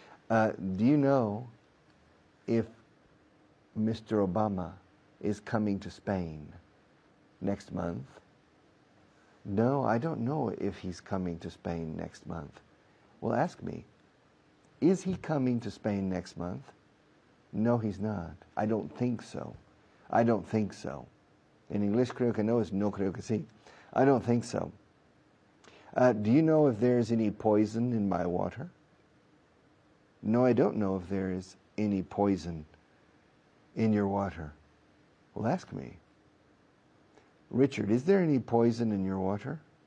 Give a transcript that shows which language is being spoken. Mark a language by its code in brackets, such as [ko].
[en] Do you know if Mr. Obama is coming to Spain next month? No, I don't know if he's coming to Spain next month. Well, ask me. Is he coming to Spain next month? No, he's not. I don't think so. I don't think so. [es] En inglés creo que no es no creo que sí. [en] I don't think so. Do you know if there's any poison in my water? No, I don't know if there is any poison in your water. Well, ask me. Richard, is there any poison in your water?